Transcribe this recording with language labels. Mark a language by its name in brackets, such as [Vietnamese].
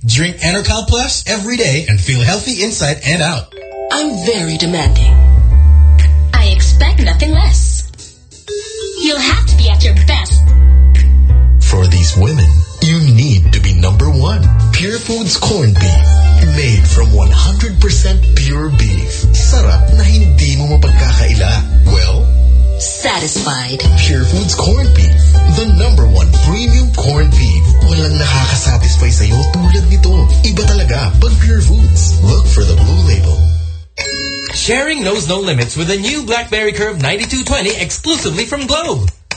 [English] Drink EnerCal Plus every day and feel healthy inside and out. I'm very demanding. I expect nothing less. You'll have to be at your best. For these women, you need to be number one. Pure Foods Corned Beef. Made from 100% pure beef. [Filipino] Sarap na hindi mo mapagkakaila. [English] Well, satisfied. Pure Foods Corned Beef. The number one premium corned beef. [Filipino] Walang nakakasatisfy sa'yo tulad nito. Iba talaga pag Pure Foods. [English] Look for the blue label. Sharing knows no limits with a new BlackBerry Curve 9220 exclusively from Globe.